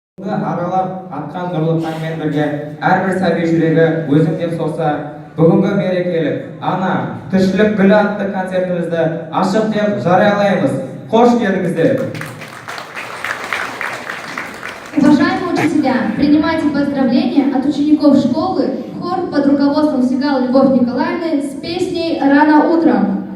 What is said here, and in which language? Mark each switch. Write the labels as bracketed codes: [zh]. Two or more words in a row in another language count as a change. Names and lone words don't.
[kk] Aralab atқан nurlu tangмен бірге әрбір сәби жүрегі өзім деп соқса, бүгінгі мерекелік ана тіршілік гүлі атты концертімізді ашық деп жариялаймыз. Қош келдіңіздер. [ru] Уважаемые учителя, принимайте поздравления от учеников школы, хор под руководством Сигал Любовь Николаевны с песней «Рано утром».